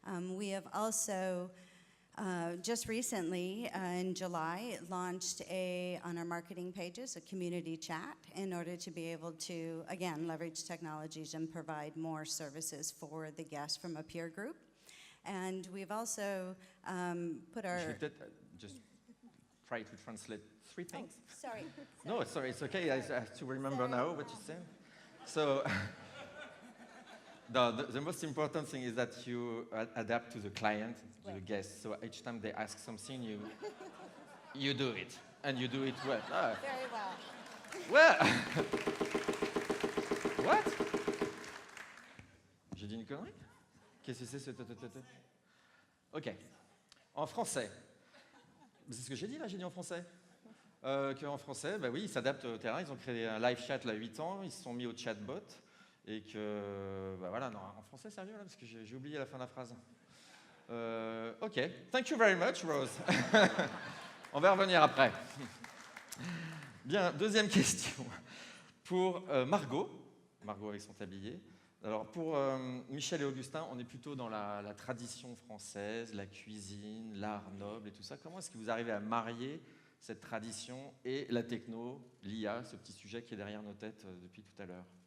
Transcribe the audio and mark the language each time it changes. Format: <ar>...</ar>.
<en>We have also just recently, in July, launched on our marketing pages a community chat in order to be able to, again, leverage technologies and provide more services for the guests from a peer group. And we've also put our...</en> <fr>Je vais peut-être</fr> <en>just try to translate 3 things. Sorry. No, sorry, it's okay. I have to remember now what you said. So, the most important thing is that you adapt to the client, to the guest. So each time they ask something, you do it, and you do it well. Ah. Very well. Well, what?</en> <fr>J'ai dit une connerie? Qu'est-ce que c'est ce... Ok. En français. C'est ce que j'ai dit là, j'ai dit en français. Qu'en français, bah oui, ils s'adaptent au terrain. Ils ont créé un live chat il y a 8 ans. Ils se sont mis au chatbot. Et que, bah voilà, non, en français, sérieux là, parce que j'ai oublié la fin de la phrase.</fr> <en>Ok, thank you very much, Rose.</en> <fr>On va revenir après. Bien, deuxième question. Pour Margot avec son tablier. Alors, pour Michel et Augustin, on est plutôt dans la tradition française, la cuisine, l'art noble et tout ça. Comment est-ce que vous arrivez à marier cette tradition et la techno, l'IA, ce petit sujet qui est derrière nos têtes depuis tout à l'heure?</fr>